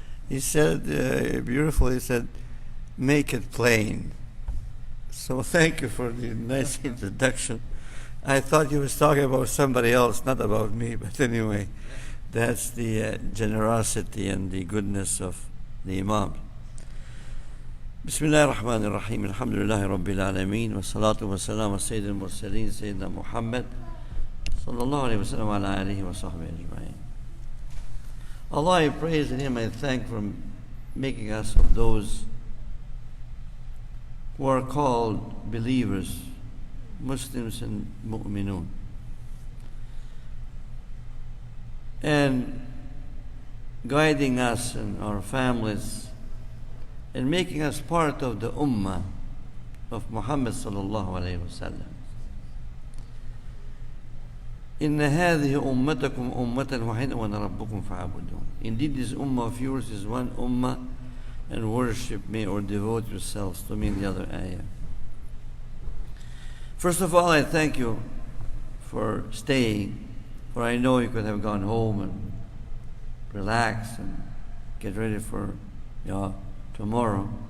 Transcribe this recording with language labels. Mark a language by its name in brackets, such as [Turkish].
[English] He said, beautifully, he said, make it plain. So thank you for the nice introduction. I thought you was talking about somebody else, not about me, but anyway, that's the generosity and the goodness of the Imam. [Arabic] بسم الله الرحمن الرحيم الحمد لله رب العالمين والصلاة والسلام على سيد المرسلين سيدنا محمد صلى الله عليه وسلم وعلى آله وصحبه أجمعين. [English] Allah, I praise Him, I thank for making us of those who are called believers, Muslims and mu'minun, and guiding us and our families and making us part of the ummah of Muhammad sallallahu alayhi wa sallam. [Arabic] إن هذه أمتكم أمة واحدة وأنا ربكم فاعبدون. [English] Indeed, this ummah of yours is one ummah, and worship me or devote yourselves to me in the other ayah. First of all, I thank you for staying, for I know you could have gone home and relax and get ready for tomorrow.